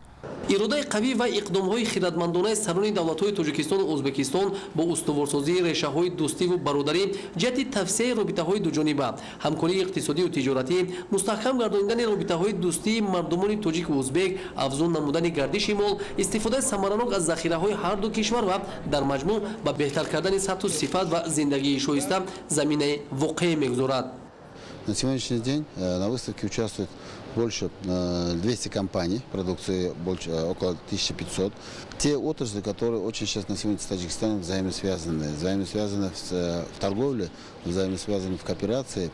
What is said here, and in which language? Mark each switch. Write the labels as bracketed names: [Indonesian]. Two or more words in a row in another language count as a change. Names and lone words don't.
[Tajik] иродаи қавӣ ва иқдомҳои хиратмандонаи сарони давлатҳои Тоҷикистону Узбекистон бо устуворсозии решаҳои дӯстиву бародарӣ ҷиҳати тавсеяи робитаҳои дуҷониба, ҳамкории иқтисодию тиҷоратӣ, мустаҳкам гардонидани робитаҳои дӯстии мардумони тоҷику узбек, афзун намудани гардиши мол, истифодаи самаранок аз захираҳои ҳарду кишвар ва дар маҷмӯъ ба беҳтар кардани сатҳу сифат ва зиндагии шоиста заминаи воқеъ мегузорад. [Russian] На сегодняшний день на выставке участвует больше 200 компаний, продукции около 1500. Те отрасли, которые очень сейчас на сегодня с Таджикистаном взаимосвязаны в торговле, взаимосвязаны в кооперации.